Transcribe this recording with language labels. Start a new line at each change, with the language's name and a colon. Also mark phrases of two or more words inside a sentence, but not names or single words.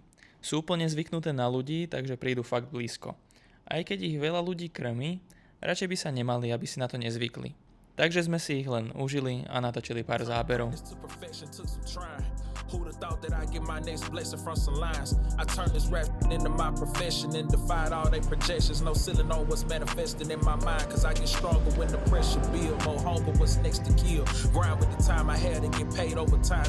Slovak: Sú úplne zvyknuté na ľudí, takže prídu fakt blízko. Aj keď ich veľa ľudí krmí, radšej by sa nemali, aby si na to nezvykli. Takže sme si ich len užili a natočili pár záberov.
English: Who'd have thought that I'd get my next blessing from some lines? I turned this rap into my profession and defied all their projections. No ceiling on what's manifesting in my mind, cause I get stronger when the pressure build. More hunger, what's next to kill. Grind with the time I had and get paid over time.